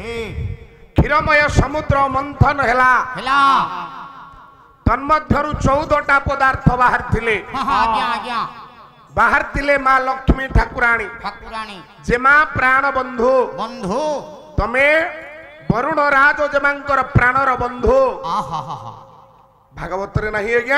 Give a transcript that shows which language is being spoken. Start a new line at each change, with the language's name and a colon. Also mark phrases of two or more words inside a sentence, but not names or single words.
Odia: କ୍ଷୀରମୟ ସମୁଦ୍ର ମନ୍ଥନ ହେଲା हेला ତନ୍ମଧ୍ୟରୁ 14ଟା ପଦାର୍ଥ ବାହାର ଥିଲେ ଆଜ୍ଞା ଆଜ୍ଞା ବାହାର ଥିଲେ ମା' ଲକ୍ଷ୍ମୀ ଠାକୁରାଣୀ ଯେମା ପ୍ରାଣ ବନ୍ଧୁ बंधु ତମେ ବରୁଣ ରାଜ ଯେମାଙ୍କର ପ୍ରାଣର ବନ୍ଧୁ ଭାଗବତ ରେ ନାହିଁ ଆଜ୍ଞା